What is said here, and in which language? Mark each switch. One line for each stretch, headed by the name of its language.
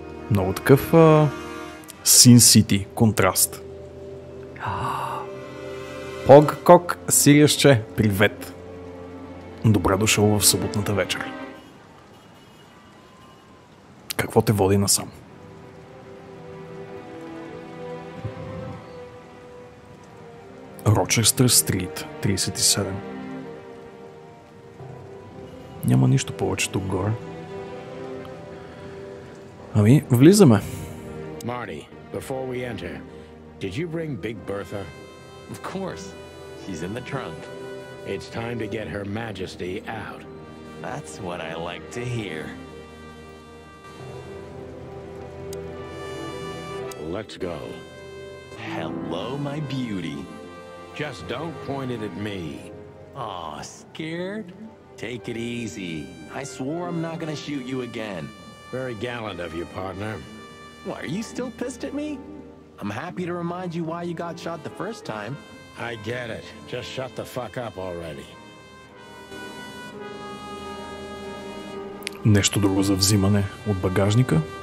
Bulgarian: Много такъв Sin City контраст. Пог-кок, Сириасче, привет. Добре дошъл в съботната вечер. Какво те води насам? Рочестър Стрит, 37. Няма нищо повече тук горе. Ами, влизаме.
English: Marty, before we enter, did you bring Big Bertha? Of course. She's in the trunk. It's time to get Her Majesty out. That's what I like to hear. Let's go. Hello, my beauty. Just don't point it at me. Aw, scared? Take it easy. I swore I'm not gonna shoot you again. Very gallant of you, partner. What, are you still pissed at me? I'm happy to remind you why you got shot the first time. I get it. Just shut the fuck up already.
Bulgarian: Нещо друго за взимане от багажника?